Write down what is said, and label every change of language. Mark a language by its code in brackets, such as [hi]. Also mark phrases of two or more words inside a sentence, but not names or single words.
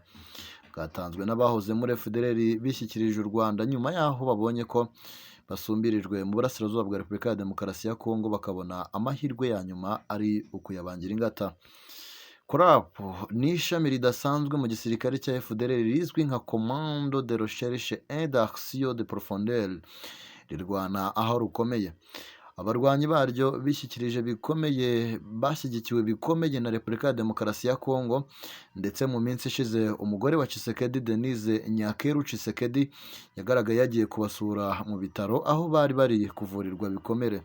[rw] Bwatanzwe n'abahoze muri FDLR bishyikirije u Rwanda nyuma yaho babonye ko basumbirijwe mu burasirazuba bwa Repubulika ya Demokarasi ya Kongo bakabona amahirwe ya nyuma ari ukuyabangira ingata. CRAP ni ishami ridasanzwe mu gisirikare cya FDLR rizwi nka Commando de Recherche et d'Action de Profondeur, rirwana aho rukomeye. Abarwanyi baryo bashyigikiwe bikomeye na Repubulika ya Demokarasi ya Kongo, ndetse mu minsi ishize umugore wa Tshisekedi Denise Nyakeru Tshisekedi yagaragaye yagiye kubasura mu bitaro aho bari kuvurirwa bikomere.